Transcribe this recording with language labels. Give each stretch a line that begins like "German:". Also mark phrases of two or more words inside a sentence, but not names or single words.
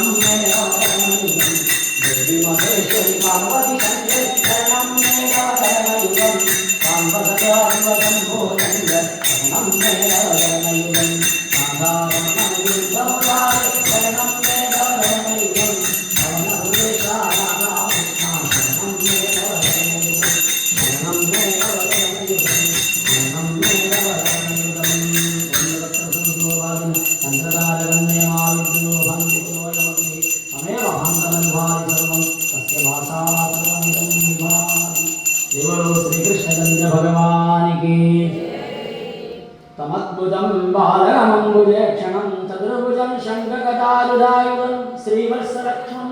Sanskrit: മേ വരദയുഗം ദേവി മഹേശ്വരി പാർവതി ശങ്കരി ശരണം മേ വരദയുഗം സാംബദാദിവശംഭോ ശങ്കർ ശരണം മേ വരദയുഗം രാധാരമണം മുകുന്ദമുരാരി ശരണം മേ വരദയുഗം പവനപുരേശ രാധാകൃഷ്ണ ശരണം മേ വരദയുഗം ശരണം മേ വരദയുഗം ശരണം മേ വരദയുഗം
Hindi: श्रीकृष्णचंद्र भगवान की
Sanskrit: तमद्भुतं बालकमम्बुजेक्षणं चतुर्भुजं शङ्खगदायुधायुधं श्रीवत्सलक्ष्मं